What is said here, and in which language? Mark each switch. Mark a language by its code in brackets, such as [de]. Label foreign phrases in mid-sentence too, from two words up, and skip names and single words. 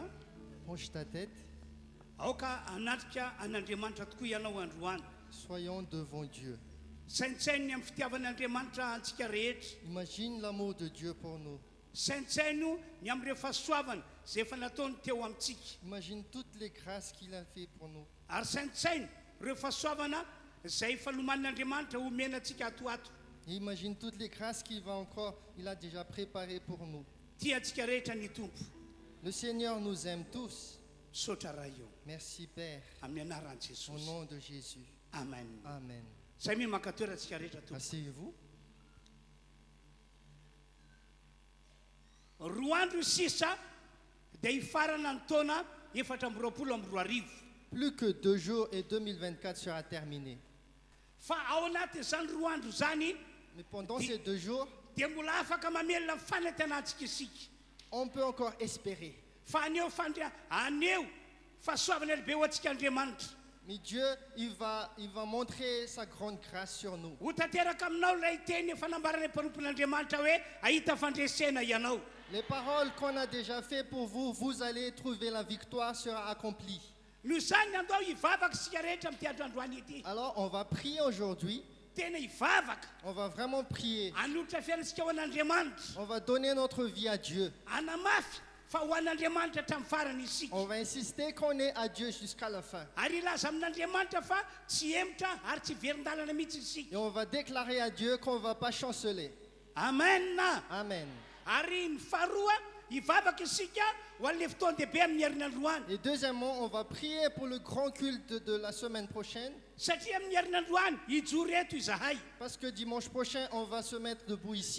[fr] Penche ta tête, [mg] aoka anatrika an'Andriamanitra tokoa ianao androany. [fr] soyons devant Dieu. [mg] Saintsainy amin'ny fitiavan'Andriamanitra antsika rehetra. [fr] Imagine l'amour de Dieu pour nous. [mg] Saintsaino ny amin'ireo fahasoavana zay efa nataony teo amintsika. [fr] Imagine toutes les grâces qu'il a fait pour nous. [mg] Ary saintsainy ireo fahasoavana zay efa lomanin'Andriamanitra omena antsika atoato. [fr] Et imagine toutes les grâces il a déjà préparées pour nous. [mg] Tia antsika rehetra ny tompo. [fr] Le Seigneur nous aime tous. [mg] Saotra raha io [fr] Merci Père, [mg] amin'ny anaran'i [fr] au [mg] Jesosy. [fr] nom de Jésus. [mg] Amen. [fr] Amen. [mg] Zay mi mankatoera antsika rehetra tompo. [fr] Asseyez-vous. [mg] Roa andro sisa dia hifarana ny taona 2024. [fr] Plus que 2 jours et 2024 sera terminé. [mg] Fa ao anatin'izany roa andro zany [fr] Mais pendant ces 2 jours, [mg] dia mbola afaka mamelona ny fanantenantsika isika. [fr] on peut encore espérer. [mg] Fa aneo fahasoavana lehibe ho antsika Andriamanitra. [fr] Mais Dieu, il va montrer sa grande grâce sur nous. [mg] Ho tanteraka aminao ilay teny fanambarana mpanompon'Andriamanitra hoe ahita fandresena ianao. [fr] Les paroles qu'on a déjà fait pour vous, vous allez trouver la victoire sera accomplie. [mg] Noho izany andao hivavaka isika rehetra amin'ity androandroany ity. [fr] Alors on va prier aujourd'hui. [mg] Tena hivavaka [fr] On va vraiment prier. [mg] hanolotra fiainantsika ho an'Andriamanitra. [fr] On va donner notre vie à Dieu. [mg] Hanamafy fa ho an'Andriamanitra hatramin'ny farany isika. [fr] On va insister qu'on est à Dieu jusqu'à la fin. [mg] Ary ilaza amin'Andriamanitra fa tsy emotra ary tsy verin-dalana mihitsy isika. [fr] Et on va déclarer à Dieu qu'on ne va pas chanceler. [mg] Amen. [fr] Amen. [mg] Ary ny faharoa hivavaka isika ho an'ilay fotoan-dehibe amin'ny herinandroany. [fr] Et deuxièmement, on va prier pour le grand culte de la semaine prochaine. [mg] Satria amin'ny herinandroany hijoro eto izahay. [fr] Parce que dimanche prochain, on va se mettre debout ici.